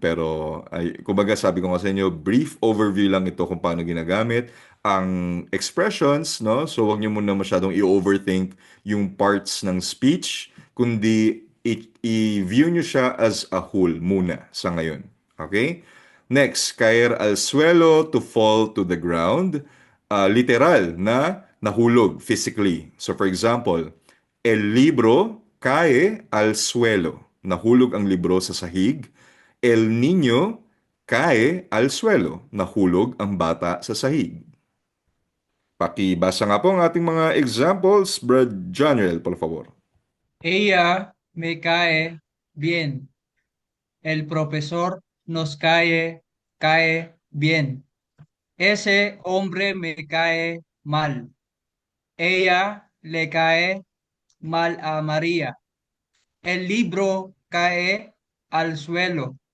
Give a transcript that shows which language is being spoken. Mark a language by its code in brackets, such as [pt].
[tl] Pero, kumbaga sabi ko nga sa inyo, brief overview lang ito kung paano ginagamit ang expressions, no? So, wag niyo muna masyadong i-overthink yung parts ng speech, kundi i-view niyo siya as a whole muna sa ngayon. [en] Okay? Next, [es] caer al suelo, [en] to fall to the ground. [tl] Literal na nahulog physically. [en] So for example, [es] el libro cae al suelo. [tl] Nahulog ang libro sa sahig. [es] El niño cae al suelo. [tl] Nahulog ang bata sa sahig. Pakibasa nga po ang ating mga examples, Brad Johnrel, [es] por favor. Ella me cae bien. El profesor nos cae bien. Ese hombre me cae mal. Ella le cae mal a María. El libro cae al suelo.